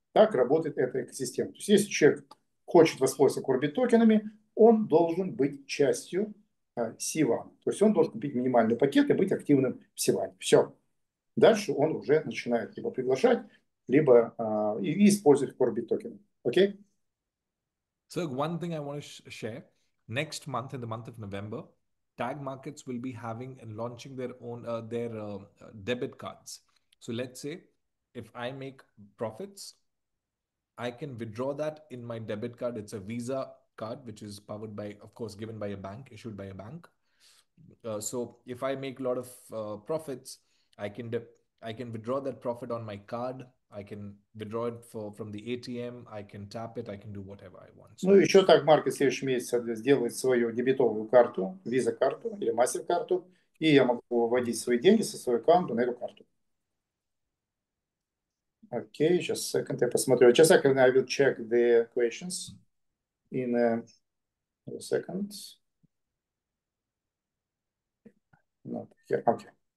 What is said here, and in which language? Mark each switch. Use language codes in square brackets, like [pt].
[ru] Так работает эта экосистема. То есть если человек хочет воспользоваться CORBIT токенами, он должен быть частью Сивана. То есть он должен купить минимальный пакет и быть активным в Сиване. Все. Дальше он уже начинает либо приглашать, либо и использовать CORBIT токены. Окей? [en] So one thing I want to share, next month, in the month of November, tag markets will be having and launching their own debit cards. So let's say if I make profits, I can withdraw that in my debit card. It's a Visa card, which is powered by, of course, given by a bank, issued by a bank. So if I make a lot of profits, I can withdraw that profit on my card. I can withdraw it from the ATM. I can tap it. I can do whatever I want. [ru] Ну, еще так маркет в следующем месяце сделает свою дебетовую карту, виза-карту или мастер-карту, и я могу выводить свои деньги со своей аккаунта на эту карту. [en] Окей, just a second, [ru] я посмотрю. [en] Just a second, I will check the questions in a second. Not here. Okay.